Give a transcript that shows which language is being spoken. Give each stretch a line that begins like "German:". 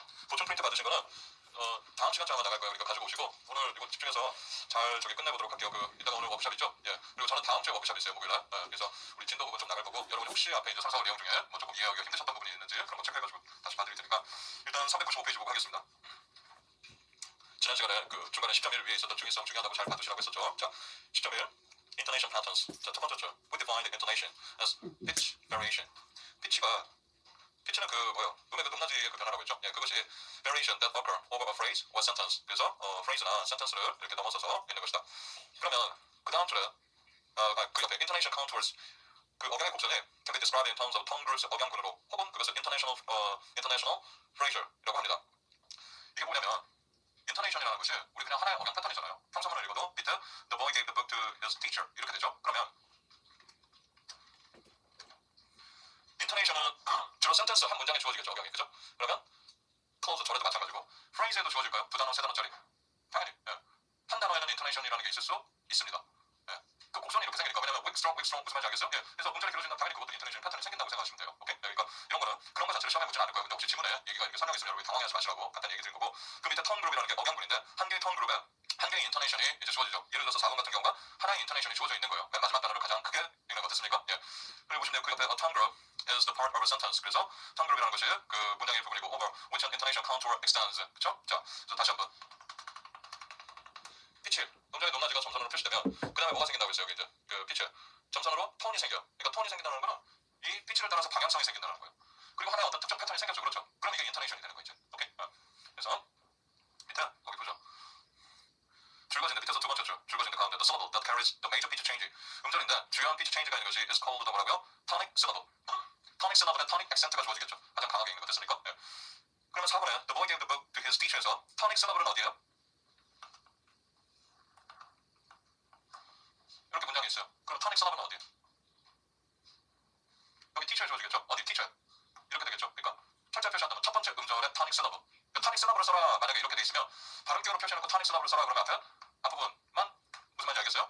Korean: 보충 프린트 받으신 거는 다음 시간쯤 아마 나갈 거예요. 그러니까 가지고 오시고 오늘 이거 집중해서 잘 끝내보도록 할게요. 이따가 오늘 워크숍 있죠? 예. 그리고 저는 다음 주에 워크숍 있어요. 목요일날. 그래서 우리 진도 부분 좀 나갈 거고 여러분이 혹시 앞에 이제 상사원 내용 중에 뭐 조금 이해하기가 힘드셨던 부분이 있는지 그런 거 체크해가지고 다시 봐드릴 테니까 일단 395페이지 보고 하겠습니다. 지난 시간에 중간에 10.1 위에 있었던 중의성 중요하다고 잘 봐두시라고 했었죠. 자, 10.1 intonation patterns. 자, 첫 번째죠.
English: We define the intonation as pitch variation.
Korean: 피치는 음의 높낮이의 변화라고 했죠. 예, 그것이
English: variation that occur over a phrase or sentence.
Korean: 그래서 phrase나 sentence를 이렇게 넘어서서 있는 것이다. 그러면 그 다음 줄에 그 옆에 intonation contours 억양의 곡선이
English: can be described in terms of tongue groups
Korean: 억양군으로 혹은 그것을 intonational phrase라고 합니다. 이게 뭐냐면 intonation이라는 것이 우리 그냥 하나의 억양 패턴이잖아요. 평소문을 읽어도 밑에
English: the boy gave the book to his teacher
Korean: 이렇게 되죠. 그러면 intonation은 주로 센텐스 한 문장에 주어지겠죠. 억양이. 그죠? 그러면 clause 절에도 마찬가지고 phrase에도 주어질까요? 두 단어, 세 단어짜리? 당연히. 예. 한 단어에는 intonation이라는 게 있을 수 있습니다. 예. 그 곡선이 이렇게 생기니까 왜냐면 weak strong 무슨 말인지 알겠어요? 예. 그래서 음절이 길어지면 당연히 그것도 intonation 패턴이 생긴다고 생각하시면 돼요. 오케이? 그러니까 이런 거는 그런 거 자체를 시험에 묻지는 않을 거예요. 근데 혹시 지문에 얘기가 이렇게 설명있으면 여러분이 당황하지 마시라고 간단히 얘기 드린 거고 그 밑에 톤 그룹이라는 게 억양군인데 한 개의 톤 그룹에 한 개의 인터네이션이 이제 주어지죠. 예를 들어서 4번 같은 경우가 하나의 인터네이션이 주어져 있는 거예요. 맨 마지막 단어를 가장 크게 읽는 거 됐습니까? 예. 그리고 보시면 그 옆에
English: a tone group is the part of a sentence.
Korean: 그래서 tone group이라는 것이 그 문장의 부분이고
English: over which an intonation contour extends.
Korean: 그렇죠? 자, 다시 한번 피치 음정의 높낮이가 점선으로 표시되면 그 다음에 뭐가 생긴다고 했어요? 여기 이제 그 피치 점선으로 톤이 생겨. 그러니까 톤이 생긴다는 거는 이 피치를 따라서 방향성이 생긴다는 거예요. 그리고 하나의 어떤 특정 패턴이 생겼죠. 그렇죠? 그럼 이게 인터네이션이 되는 거죠. 오케이? 그래서 밑에 거기 보죠. 줄거진데 밑에서 두 번째 줄 줄거진데 가운데
English: the syllable that carries the major pitch change
Korean: 음절인데 주요한 pitch change가 있는 것이
English: is called
Korean: 뭐라고요?
English: tonic syllable.
Korean: tonic syllable에 tonic accent가 주어지겠죠. 가장 강하게 있는 것 됐습니까? 예. 그러면 4번에
English: the boy gave the book to his teacher
Korean: 에서 tonic syllable은 어디예요? 이렇게 문장이 있어요. 그럼 tonic syllable은 어디예요? 여기 teacher에 주어지겠죠. 어디 teacher 이렇게 되겠죠. 그러니까 철자를 표시한다면 첫 번째 음절에 tonic syllable. tonic syllable을 써라. 만약에 이렇게 돼 있으면 발음기호로 표시해놓고 tonic syllable을 써라. 그러면 앞부분만 무슨 말인지 알겠어요?